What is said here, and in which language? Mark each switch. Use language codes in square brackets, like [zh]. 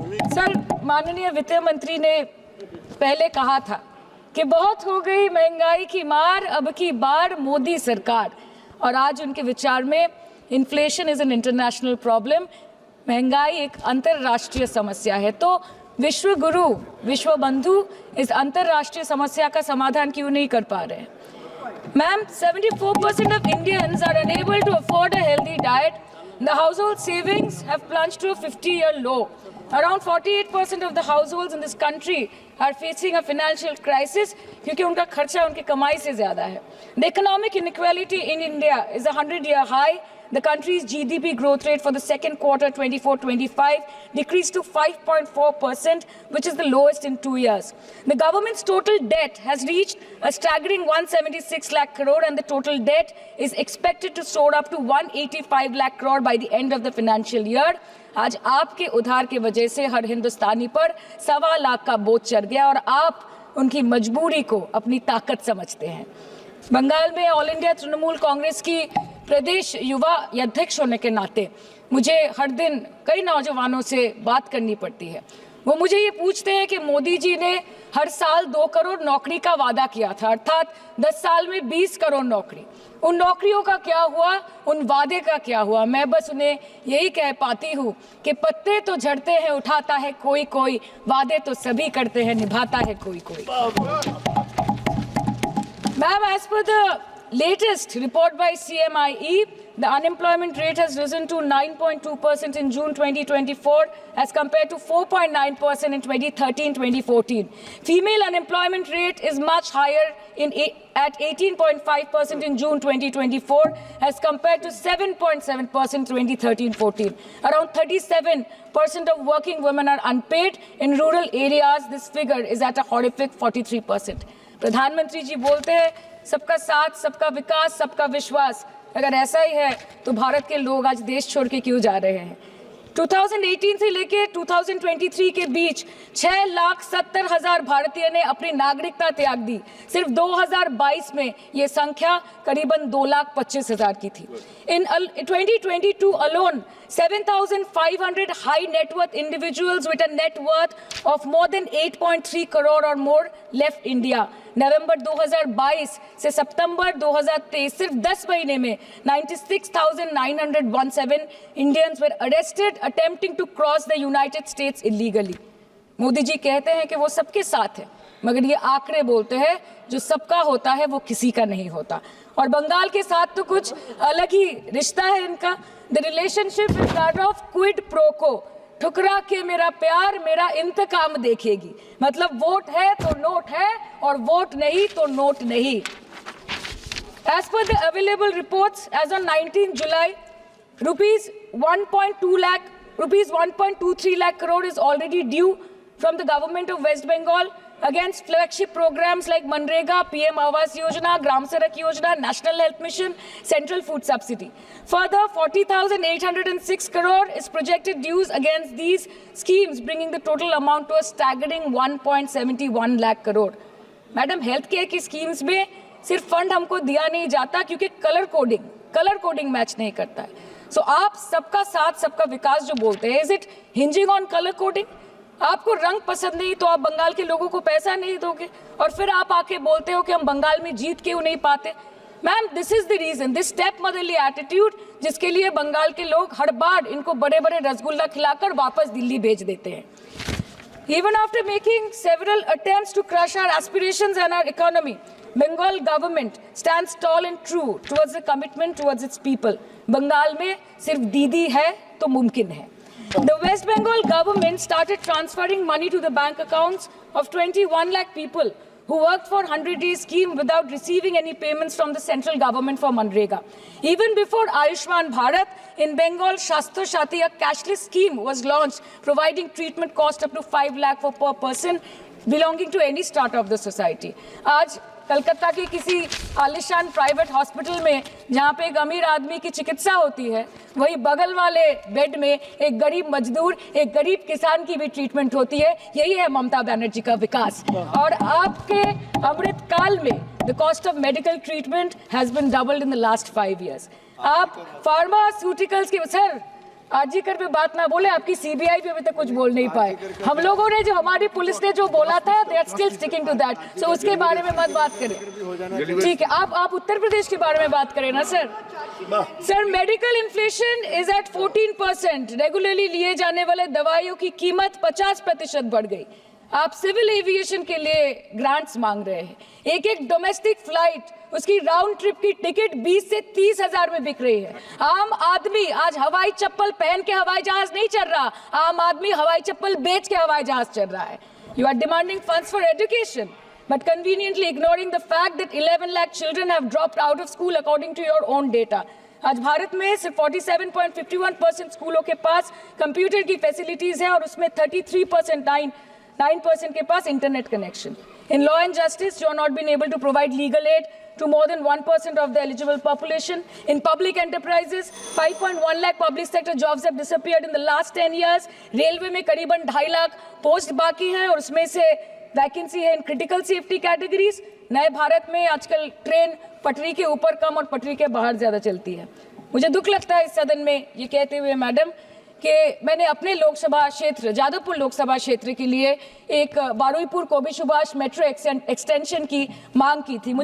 [hi] Sir, माननीय वित्त मंत्री ने पहले कहा था कि बहुत हो गई महंगाई की मार, अब की बार मोदी सरकार, और आज उनके विचार में [en] inflation is an international problem, [hi] महंगाई एक अंतरराष्ट्रीय समस्या है। तो विश्व गुरु विश्व बंधु इस अंतरराष्ट्रीय समस्या का समाधान क्यों नहीं कर पा रहे हैं? [en] Ma'am, 74% of Indians are unable to afford a healthy diet. The household savings have plunged to a 50-year low. Around 48% of the households in this country are facing a financial crisis [hi] क्योंकि उनका खर्चा उनकी कमाई से ज़्यादा है. [en] The economic inequality in India is a 100-year high. The country's GDP growth rate for the second quarter 24-25 decreased to 5.4%, which is the lowest in 2 years. The government's total debt has reached a staggering 176 lakh crore and the total debt is expected to soar up to 185 lakh crore by the end of the financial year. [hi] आज आपके उधार की वजह से हर हिंदुस्तानी पर 1.25 लाख का बोझ चढ़ गया और आप उनकी मजबूरी को अपनी ताकत समझते हैं। बंगाल में ऑल इंडिया तृणमूल कांग्रेस की प्रदेश युवा अध्यक्ष होने के नाते मुझे हर दिन कई नौजवानों से बात करनी पड़ती है। वो मुझे ये पूछते हैं कि मोदी जी ने हर साल 2 करोड़ नौकरी का वादा किया था, अर्थात 10 साल में 20 करोड़ नौकरी। उन नौकरियों का क्या हुआ, उन वादे का क्या हुआ? मैं बस उन्हें यही कह पाती हूँ कि पत्ते तो झड़ते हैं, उठाता है कोई कोई, वादे तो सभी करते हैं, निभाता है कोई कोई। [en] Ma'am, as per the latest report by CMIE, the unemployment rate has risen to 9.2% in June 2024 as compared to 4.9% in 2013-2014. Female unemployment rate is much higher at 18.5% in June 2024 as compared to 7.7% in 2013-14. Around 37% of working women are unpaid. In rural areas, this figure is at a horrific 43%. [hi] प्रधानमंत्री जी बोलते हैं सबका साथ, सबका विकास, सबका विश्वास। अगर ऐसा ही है तो भारत के लोग आज देश छोड़ के क्यों जा रहे हैं? 2018 से लेके 2023 के बीच 6,70,000 भारतीय ने अपनी नागरिकता त्याग दी। सिर्फ 2022 में ये संख्या करीबन 2,25,000 की थी। [en] In 2022 alone, 7,500 high net worth individuals with a net worth of more than 8.3 crore or more left India. [hi] नवंबर 2022 से सितंबर 2023 सिर्फ 10 महीने में [en] 96,917 Indians were arrested attempting to cross the United States illegally. [hi] Modi ji कहते हैं कि वो सबके साथ है, मगर ये आंकड़े बोलते हैं जो सबका होता है वो किसी का नहीं होता। और बंगाल के साथ तो कुछ अलग ही रिश्ता है इनका। [en] the relationship is that of quid pro quo, [hi] ठुकरा के मेरा प्यार मेरा इंतकाम देखेगी। मतलब वोट है तो नोट है और वोट नहीं तो नोट नहीं। [en] As per the available reports, as on 19 July, rupees 1.23 lakh crore is already due from the government of West Bengal against flagship programs like Manrega, PM Awas Yojana, Gram Sadak Yojana, National Health Mission, Central Food Subsidy. Further, 40,806 crore is projected dues against these schemes, bringing the total amount to a staggering 1.71 lakh crore. [hi] Madam, health care की schemes में सिर्फ fund हमको दिया नहीं जाता क्योंकि colour coding match नहीं करता है। सो आप सबका साथ सबका विकास जो बोलते हैं, [en] Is it hinging on colour coding? [hi] आपको रंग पसंद नहीं तो आप बंगाल के लोगों को पैसा नहीं दोगे और फिर आप आके बोलते हो कि हम बंगाल में जीत क्यों नहीं पाते। [en] ma'am, this is the reason, this step motherly attitude, [hi] जिसके लिए बंगाल के लोग हर बार इनको बड़े बड़े रसगुल्ला खिलाकर वापस दिल्ली भेज देते हैं। [en] Even after making several attempts to crush our aspirations and our economy, Bengal government stands tall and true towards the commitment towards its people. [hi] Bengal में सिर्फ दीदी है तो मुमकिन है। [en] The West Bengal government started transferring money to the bank accounts of 21 lakh people who worked for 100-day scheme without receiving any payments from the central government for Manrega. Even before Ayushman Bharat, in Bengal, Shastha Shati, a cashless scheme was launched, providing treatment cost up to 5 lakh for per person belonging to any strata of the society. [hi] आज कलकत्ता के किसी आलिशान private hospital में जहाँ पे एक अमीर आदमी की चिकित्सा होती है, वही बगल वाले बेड में एक गरीब मजदूर, एक गरीब किसान की भी ट्रीटमेंट होती है। यही है ममता बनर्जी का विकास। और आपके अमृत काल में [en] The cost of medical treatment has been doubled in the last 5 years। [hi] आप फार्मास्यूटिकल्स की, सर आरजीकर पे बात ना बोले, आपकी सीबीआई पे अभी तक कुछ बोल नहीं पाए। हम लोगों ने जो, हमारी पुलिस ने जो बोला था, [en] They are still sticking to that. [hi] सो उसके बारे में मत बात करें, ठीक है? आप उत्तर प्रदेश के बारे में बात करें ना sir. Sir, [en] Medical inflation is at 14%। [hi] Regularly लिए जाने वाले दवाइयों की कीमत 50% बढ़ गई। आप सिविल एविएशन के लिए ग्रांट्स मांग रहे हैं। एक डोमेस्टिक फ्लाइट, उसकी राउंड ट्रिप की टिकट 20 से 30 हजार में बिक रही है। आम आदमी आज हवाई चप्पल पहन के हवाई जहाज नहीं चल रहा, आम आदमी हवाई चप्पल बेच के हवाई जहाज चल रहा है। [en] You are demanding funds for education but conveniently ignoring the fact that 11 lakh children have dropped out of school according to your own data. [hi] आज भारत में सिर्फ 47.51% स्कूलों के पास कंप्यूटर की फैसिलिटीज है और उसमें 33% के पास internet connection. [en] In law and justice, you are not been able to provide legal aid to more than 1% of the eligible population. In public enterprises, 5.1 lakh public sector jobs have disappeared in the last 10 years. [hi] Railway में करीबन 2.5 lakh post बाकी हैं और उसमें से vacancy है [en] In critical safety categories. [hi] नए भारत में आजकल ट्रेन पटरी के ऊपर कम और पटरी के बाहर ज्यादा चलती है। मुझे दुख लगता है इस सदन में ये कहते हुए मैडम कि मैंने अपने लोकसभा क्षेत्र जादवपुर लोकसभा क्षेत्र के लिए एक बारुईपुर कोबी सुभाष मेट्रो एक्सटेंशन की मांग की थी।